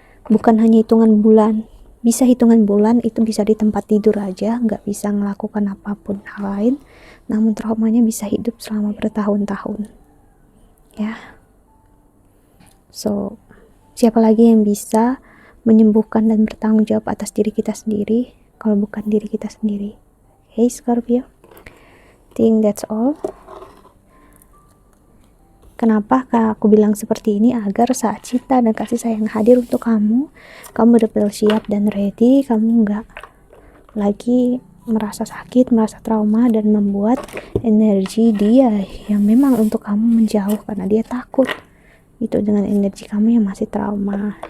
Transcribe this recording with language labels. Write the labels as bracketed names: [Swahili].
[Indonesian] bukan hanya hitungan bulan. Bisa hitungan bulan itu bisa di tempat tidur aja, nggak bisa melakukan apapun hal lain, namun traumanya bisa hidup selama bertahun-tahun ya. So siapa lagi yang bisa menyembuhkan dan bertanggung jawab atas diri kita sendiri kalau bukan diri kita sendiri? [English] Hey Scorpio, think that's all. [Indonesian] Kenapa aku bilang seperti ini? Agar saat cinta dan kasih sayang hadir untuk kamu benar-benar siap dan ready, kamu nggak lagi merasa sakit, merasa trauma, dan membuat energi dia yang memang untuk kamu menjauh karena dia takut itu dengan energi kamu yang masih trauma.